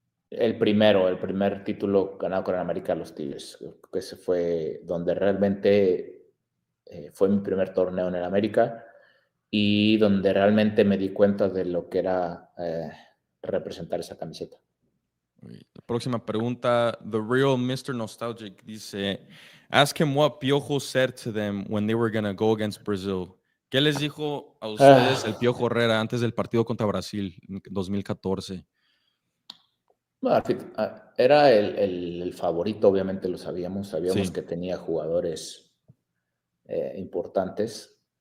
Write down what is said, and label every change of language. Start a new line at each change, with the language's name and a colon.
Spanish: El primer título ganado con el América, los Tigres. Creo que ese fue donde realmente fue mi primer torneo en el América y donde realmente me di cuenta de lo que era representar esa camiseta. Próxima pregunta. The Real Mr.
English: Nostalgic
Spanish: dice:
English: Ask him what Piojo said to them when they were going to go against Brazil.
Spanish: ¿Qué les dijo a ustedes el Piojo Herrera antes del partido contra Brasil en 2014? Bueno, era el favorito, obviamente lo sabíamos. Sabíamos Sí. que tenía jugadores importantes.